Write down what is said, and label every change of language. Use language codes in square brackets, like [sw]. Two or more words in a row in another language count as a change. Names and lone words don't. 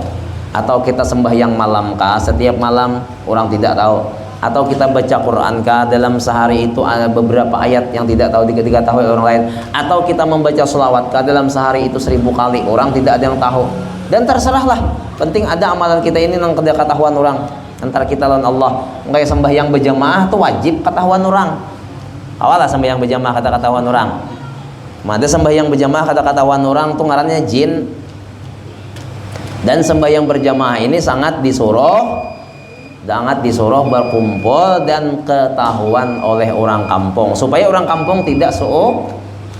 [id] Atau kita sembahyang malam kah setiap malam orang tidak tahu. Atau kita baca Quran kah dalam sehari itu ada beberapa ayat yang tidak tahu diketahui orang lain. Atau kita membaca sholawat kah dalam sehari itu 1000 kali, orang tidak ada yang tahu. Dan terserahlah, penting ada amalan kita ini yang tidak ketahuan orang. Antara kita lawan Allah. Kayak sembahyang berjamaah itu wajib ketahuan orang. Awalah sembahyang berjamaah kata ketahuan orang. Ada sembahyang berjamaah kata ketahuan orang tuh ngarannya jin. Dan sembahyang berjamaah ini sangat disuruh berkumpul dan ketahuan oleh orang kampung supaya orang kampung tidak suudzon.